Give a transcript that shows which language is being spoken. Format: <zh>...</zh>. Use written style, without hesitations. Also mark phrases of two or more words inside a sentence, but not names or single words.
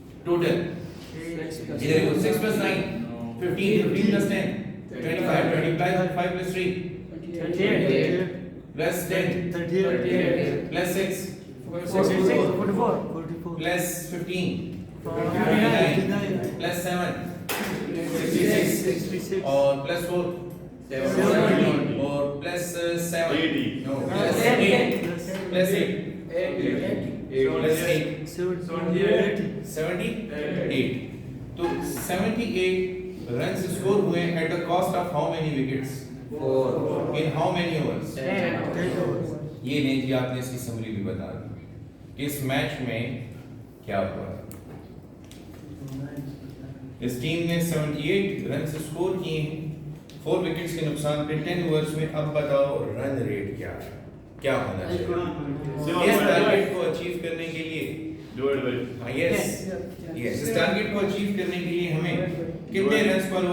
<en>6 + 9 15 15 + 10 25, 25 plus 3 plus 10 plus 6 plus 15 59 plus 7 66 और plus 4 70 और plus 7 80 no plus 8 plus 8 plus 8 78</en> <hi>तो 78</hi> <en>runs score</en> <hi>हुए</hi> <en>at the cost of how many wickets in how many overs</en> <hi>ये नहीं जी आपने इसकी समरी भी बता दी कि इस मैच में क्या हुआ इस टीम ने 78</hi> <en>run score</en> <hi>किए हैं 4 विकेट्स के नुकसान पे 10 ओवर्स में अब बताओ</hi> <en>run rate</en> <hi>क्या है क्या होना चाहिए इस टारगेट को अचीव करने के लिए यस इस टारगेट को अचीव करने के लिए हमें कितने रन्स पर</hi>